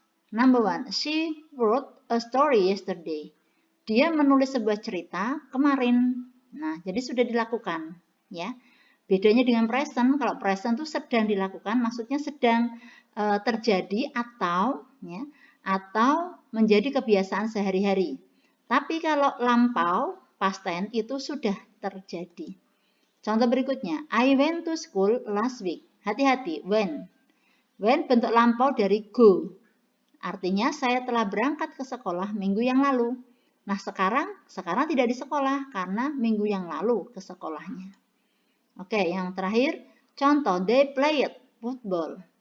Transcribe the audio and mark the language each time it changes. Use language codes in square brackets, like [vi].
[en] Number 1, she wrote a story yesterday. [id] Dia menulis sebuah cerita kemarin. Nah, jadi sudah dilakukan, ya. Bedanya dengan present, kalau present itu sedang dilakukan, maksudnya sedang terjadi atau, ya, atau menjadi kebiasaan sehari-hari. Tapi kalau lampau, past tense itu sudah terjadi. Contoh berikutnya, [en] I went to school last week. [id] Hati-hati, when. When bentuk lampau dari go. Artinya saya telah berangkat ke sekolah minggu yang lalu. Nah, sekarang tidak di sekolah karena minggu yang lalu ke sekolahnya. Oke, yang terakhir, contoh, [en] they played football.